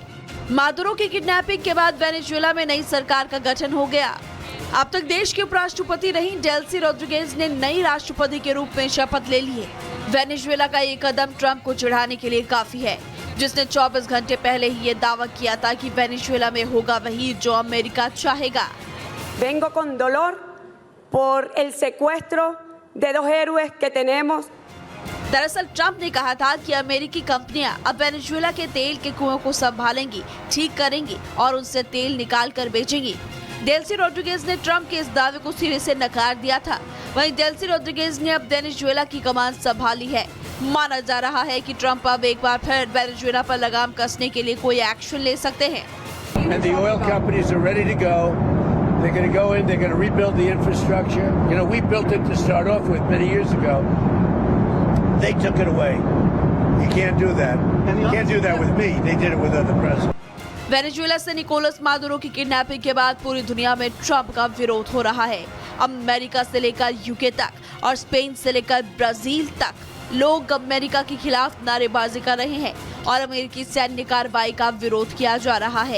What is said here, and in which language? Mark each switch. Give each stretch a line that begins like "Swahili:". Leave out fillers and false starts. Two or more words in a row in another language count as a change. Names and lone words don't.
Hindi: मादुरो की किडनैपिंग के बाद वेनेजुएला में नई सरकार का गठन हो गया। अब तक देश की उपराष्ट्रपति रही डेल्सी रोड्रिगेज ने नई राष्ट्रपति के रूप में शपथ ले ली है। वेनेजुएला का ये कदम ट्रंप को चिढ़ाने के लिए काफी है, जिसने 24 घंटे पहले ही ये दावा किया था कि वेनेजुएला में होगा वही जो अमेरिका चाहेगा।
Spanish: Vengo con dolor por el secuestro de 2 héroes que tenemos.
Hindi: दरअसल ट्रंप ने कहा था कि अमेरिकी कंपनियां अब वेनेजुएला के तेल के कुओं को संभालेंगी, ठीक करेंगी और उनसे तेल निकाल कर बेचेंगी। डेल्सी रोड्रिगेज ने ट्रंप के इस दावे को सिरे से नकार दिया था। वहीं डेल्सी रोड्रिगेज ने अब वेनेजुएला की कमान संभाली है। माना जा रहा है कि ट्रंप अब एक बार फिर वेनेजुएला पर लगाम कसने के लिए कोई एक्शन ले सकते हैं।
English: And the oil companies are ready to go. They're going to go in, they're going to rebuild the infrastructure. You know, we built it to start off with many years ago. They took it away. You can't do that. You can't do that with me. They did it with other presidents.
Hindi: वेनेजुएला से निकोलस मादुरो की किडनैपिंग के बाद पूरी दुनिया में ट्रंप का विरोध हो रहा है। अमेरिका से लेकर यूके तक और स्पेन से लेकर ब्राजील तक लोग अमेरिका के खिलाफ नारेबाजी कर रहे हैं और अमेरिकी सैन्य कार्रवाई का विरोध किया जा रहा है।